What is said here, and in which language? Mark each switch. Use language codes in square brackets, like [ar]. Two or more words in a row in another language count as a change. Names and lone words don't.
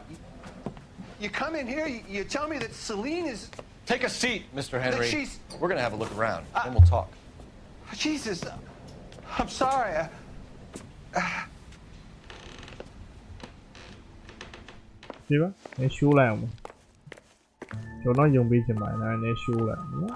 [en] You come in here, you tell me that Celine is... Take a seat, Mr. Henry. That she's... We're gonna have a look around, then we'll talk. Jesus, I'm sorry. See ba? [my] နည်းရှိုးလိုက်အောင်။ကျွန်တော်ယုံပေးချင်ပါတယ်။နည်းရှိုးလိုက်နော်